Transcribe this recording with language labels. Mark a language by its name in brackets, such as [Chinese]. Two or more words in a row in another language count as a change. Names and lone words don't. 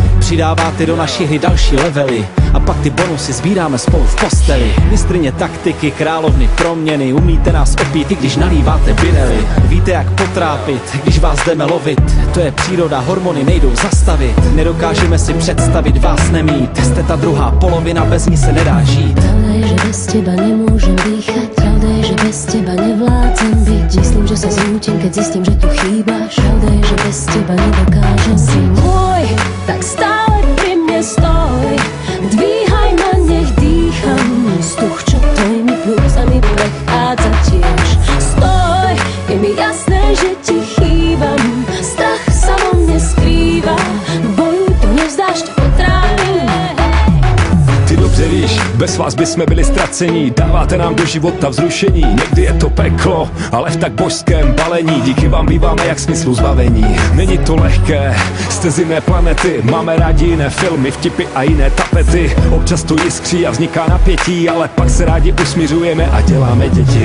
[Czech] Přidáváte do naší hry další levely a pak ty bonusy sbíráme spolu v posteli. Mistryně taktiky, královny proměny. Umíte nás opít, i když nalíváte birely. Víte, jak potrápit, když vás jdeme lovit. To je příroda, hormony nejdou zastavit. Nedokážeme si představit vás nemít. Jste ta druhá polovina, bez ní se nedá žít. [Slovak] Pravda je, že bez teba nemôžem dýchať. Pravda je, že bez teba nevládzem byť. Myslím, že sa zrútim, keď zistím, že tu chýbaš. Pravda je, že bez teba nedokážem. Si môj, tak stále pri mne stoj. Dvíhaj ma, nech dýcham. Vzduch, čo tvojimi pľúcami prechádza tiež. Stoj, je mi jasné, že ti chýbam. Strach sa vo mne skrýva. V boju to nevzdáš, to potrápim. [Czech] Ty dobře víš, bez vás bychom byli ztracení. Dáváte nám do života vzrušení. Někdy je to peklo, ale v tak božském balení. Díky vám býváme jak smyslu zbavení. Není to lehké, jste z jiné planety. Máme rádi jiné filmy, vtipy a jiné tapety. Občas to jiskří a vzniká napětí, ale pak se rádi usmířujeme a děláme děti.